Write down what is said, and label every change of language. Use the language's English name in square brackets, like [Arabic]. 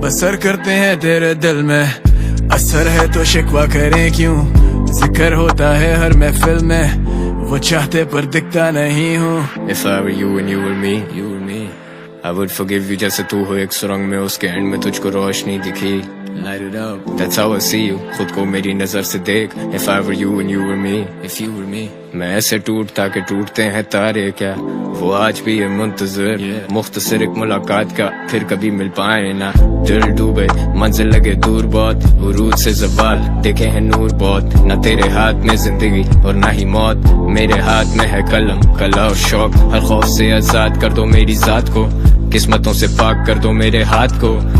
[Hindi] बसर करते हैं तेरे दिल में, असर है तो शिकवा करें क्यों। जिक्र होता है हर महफिल में, वो चाहते पर दिखता नहीं हूँ। [English] If I were you and you were me, I would forgive you [Hindi] जैसे तू हो एक सुरंग में, उसके एंड में तुझको रोशनी दिखी। [English] Light it up, that's how I see you, [Hindi] खुद को मेरी नजर से देख। [English] If I were you and you were me, if you were me, [Hindi] मैं ऐसे टूटता के टूटते हैं तारे क्या। वो आज भी है मुंतजर, मुख्तसर एक मुलाकात का, फिर कभी मिल पाए ना। दिल डूबे मंजिल लगे दूर बहुत, उरूज से ज़वाल देखे हैं नूर बहुत। ना तेरे हाथ में जिंदगी और ना ही मौत, मेरे हाथ में है कलम कला और शौक। हर खौफ से आजाद कर दो मेरी जात को, किस्मतों से पाक कर दो मेरे हाथ को।